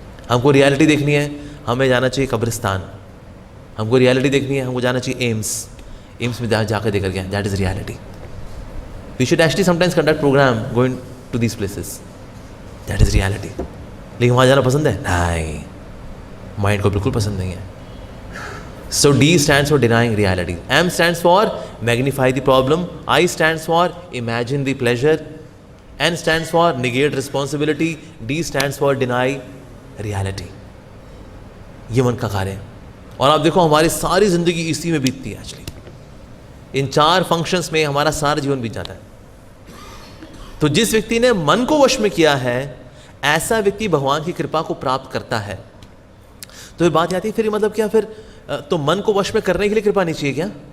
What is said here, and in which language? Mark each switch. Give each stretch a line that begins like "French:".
Hindi: हमको रियलिटी देखनी है, हमें जाना चाहिए कब्रिस्तान। हमको रियलिटी देखनी है, हमको जाना चाहिए एम्स में जाकर देकर गया।
English: That is reality. We should actually sometimes conduct program going to these places. That is reality.
Hindi: लेकिन वहाँ जाना पसंद है? नहीं, माइंड को बिल्कुल पसंद नहीं है।
English: So D stands for denying reality. M stands for magnify the problem. I stands for imagine the pleasure. N stands for negate responsibility. D stands for deny reality.
Hindi: ये मन का कार्य है। और आप देखो हमारी सारी ज़िंदगी इसी में बीतती है एक्चुअली। इन 4 फंक्शंस में हमारा सारा जीवन बीत जाता है। तो जिस व्यक्ति ने मन को वश में किया है, ऐसा व्यक्ति भगवान की कृपा को प्राप्त करता है। तो ये बात आती है फिर मतलब क्या, फिर तो मन को वश में करने के लिए कृपा नहीं चाहिए क्या?